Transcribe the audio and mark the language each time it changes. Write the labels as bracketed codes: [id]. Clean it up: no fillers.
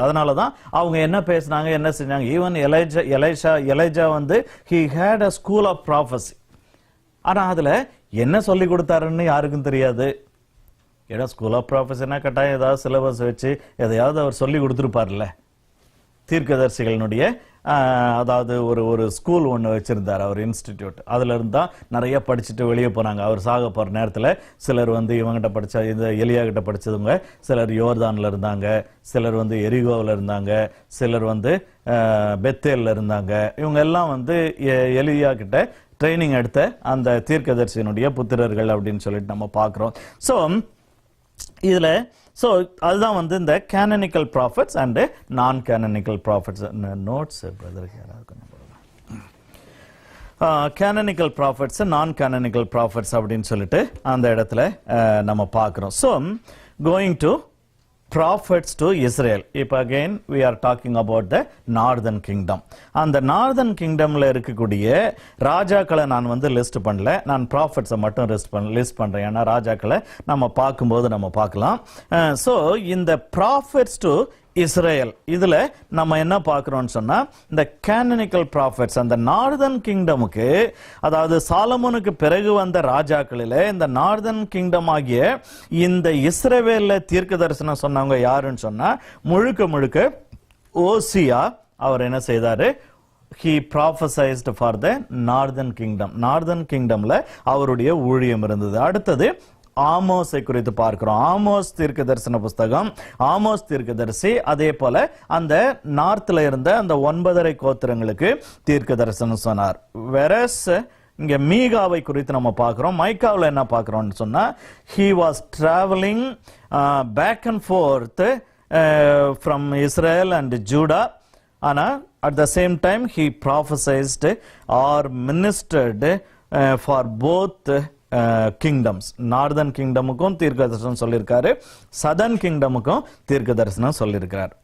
[ta] அதனால தான் அவங்க என்ன பேசினாங்க, என்ன செஞ்சாங்க. [en] Even Elijah வந்து he had a school of prophecy. [ta] ஆனா அதுல என்ன சொல்லி கொடுத்தாருன்னு யாருக்கும் தெரியாது. ஏன்னா ஸ்கூல் ஆஃப் ப்ராஃபஸினா கட்டாயம் ஏதாவது சிலபஸ் வச்சு எதையாவது அவர் சொல்லி கொடுத்துருப்பார்ல. தீர்க்கதரிசிகளினுடைய அதாவது ஒரு ஸ்கூல் ஒன்று வச்சிருந்தார் அவர், இன்ஸ்டிடியூட். அதுல இருந்தா நிறைய படிச்சுட்டு வெளியே போனாங்க. அவர் சாக போற நேரத்தில் சிலர் வந்து இவங்கிட்ட படிச்ச, இந்த எலியா கிட்ட படிச்சவங்க சிலர் யோர்தான்ல இருந்தாங்க, சிலர் வந்து எரிகோவில் இருந்தாங்க, சிலர் வந்து பெத்தேல்ல இருந்தாங்க. இவங்க எல்லாம் வந்து எலியா கிட்ட ட்ரைனிங் எடுத்த அந்த தீர்க்கதரிசியினுடைய புத்திரர்கள் அப்படின்னு சொல்லிட்டு நம்ம பார்க்கிறோம். ஸோ இதுல அதுதான் வந்து இந்த கேனனிக்கல் ப்ராஃபட்ஸ் அண்ட் நான் கேனனிக்கல் ப்ராஃபட்ஸ். நோட்ஸ் பிரதருக்கு யாராவது கேனனிக்கல் ப்ராஃபட்ஸ், நான் கேனனிக்கல் ப்ராஃபட்ஸ் அப்படின்னு சொல்லிட்டு அந்த இடத்துல நம்ம பார்க்கிறோம். [en] So going to prophets to Israel. இப்போ again we are talking about the northern kingdom. [ta] அந்த northern kingdomல இருக்கக்கூடிய ராஜாக்களை நான் வந்து லிஸ்ட் பண்ணல, நான் prophets மட்டும் லிஸ்ட் பண்றேன். ஏன்னா ராஜாக்களை நம்ம பார்க்கும்போது நம்ம பார்க்கலாம். ஸோ இந்த prophets to இஸ்ரேல், இதுல நம்ம என்ன பார்க்கிறோம்னு சொன்னா, இந்த கேனனிக்கல் ப்ராஃபட்ஸ் அந்த நார்தன் கிங்டமுக்கு, அதாவது சாலமோனுக்கு பிறகு வந்த ராஜாக்களில இந்த நார்தன் கிங்டம் ஆகிய இந்த இஸ்ரவேல்ல தீர்க்க தரிசனம் சொன்னவங்க யாருன்னு சொன்னா, முழுக்க ஓசியா அவர் என்ன செய்தாரு, [en] he prophesied for the northern kingdom. [ta] Northern கிங்டம்ல அவருடைய ஊழியம் இருந்தது. அடுத்தது ஆமோஸை குறித்து பார்க்கிறோம். ஆமோஸ் தீர்க்க தரிசன புஸ்தகம், ஆமோஸ் தீர்க்கதரிசி அதே போல அந்த நார்த்ல இருந்த அந்த 9 கோத்திரங்களுக்கு தீர்க்க தரிசனம் சொன்னார். வெரஸ் இங்க மீகாவை குறித்து நம்ம பார்க்கிறோம். மைக்காவில் என்ன பார்க்கிறோம்னு சொன்னா, [en] he was traveling back and forth from Israel and Judah. ஆனா at the same time he prophesied or ministered for both kingdoms. [ta] Northern கிங்டமுக்கும் தீர்க்க தரிசனம் சொல்லியிருக்காரு, சதர்ன் கிங்டமுக்கும் தீர்க்க தரிசனம் சொல்லியிருக்கிறார்.